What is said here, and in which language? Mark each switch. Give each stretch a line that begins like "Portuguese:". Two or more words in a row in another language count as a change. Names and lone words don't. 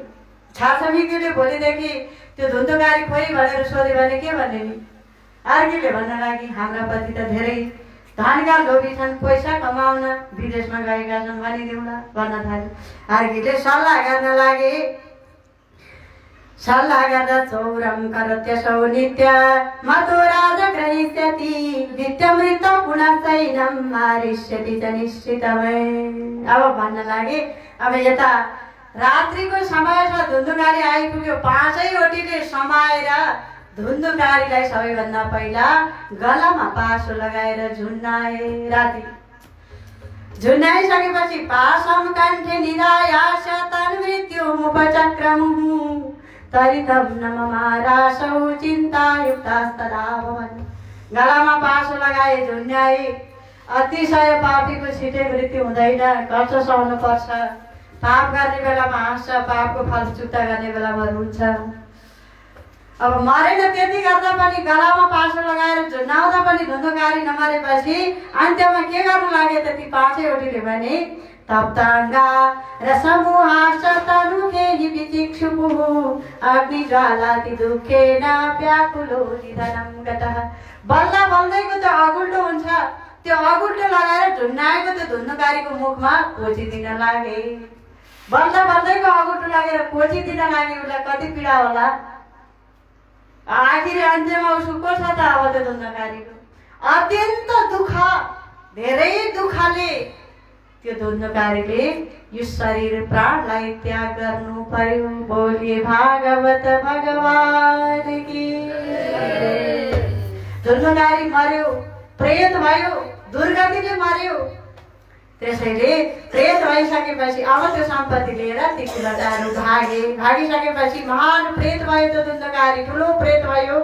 Nepali: छरछिमेकीले भोलिदेखि त्यो धुन्धुकारी खोइ भनेर सोध्यो भने के भन्ने नि। अर्कीले भन्न लागि हाम्रा पति त धेरै धनका लोभी छन्, पैसा कमाउन विदेशमा गएका छन् भनिदिउँला भन्न थाल्यो। अर्कीले सल्लाह गर्न लागे। सल्लाह गर्दा
Sanskrit: चौरम करत्यसौ नित्य मतो राजा ग्रहीष्यति नित्यमृत पुनः चैनम मारिष्यति च निश्चितमै।
Nepali: अब भन्न लागे अब यता रात्रिको समय छ, धुन्धुकारी आइपुग्यो। 5 वटीले समाएर धुन्धुकारीलाई सबैभन्दा पहिला गलामा पासो लगाएर झुन्डाए। राति झुन्डाइसकेपछि
Sanskrit: पासम कण्ठे निधायास तन्मृत्युमुपचक्रमुः तरितं न ममारासौ चिन्तायुक्तास्तदा भवन्।
Nepali: गलामा पासो लगाए, झुन्ड्याए। अतिशय पापीको छिटै मृत्यु हुँदैन, कष्ट सहनु पर्छ। पाप गर्ने बेलामा हाँस्छ, पापको फल चुक्ता गर्ने बेलामा रुन्छ। अब मरेन त्यति गर्दा पनि गलामा पासो लगाएर झुन्डाउँदा पनि धुन्धुकारी नमरेपछि अन्त्यमा के गर्नु लागे त ती 5 वटीले भने
Sanskrit: तप्ताङ्गा रसमुहाश्च तनुखेहि विचिक्षुपुः अग्निज्वालाति दुःखेन व्याकुलो निधनं गतः।
Nepali: बल्ल बल्दैको त अगुल्टो हुन्छ, त्यो अगुल्टो लगाएर झुन्डाएको त्यो धुन्धुकारीको मुखमा कोचिदिन लागे। बल्ल बल्दैको अगुल्टो लागेर कोचिदिन लागे। उसलाई कति पीडा होला। आखिर अन्त्यमा उसको छ त अब त्यो धुन्धुकारीको अत्यन्त दुःख, धेरै दुःखले त्यो धुन्धुकारीले यो शरीर प्राणलाई त्याग गर्नु पर्यो।
Hindi: बोलिए भागवत भगवान की।
Nepali: धुन्धुकारी मर्यो, प्रेत भयो, दुर्गतिले मर्यो। त्यसैले प्रेत भइसकेपछि अब त्यो सम्पत्ति लिएर ती कुलटाहरू भागिसकेपछि महान प्रेत भयो त्यो धुन्धुकारी, ठुलो प्रेत भयो।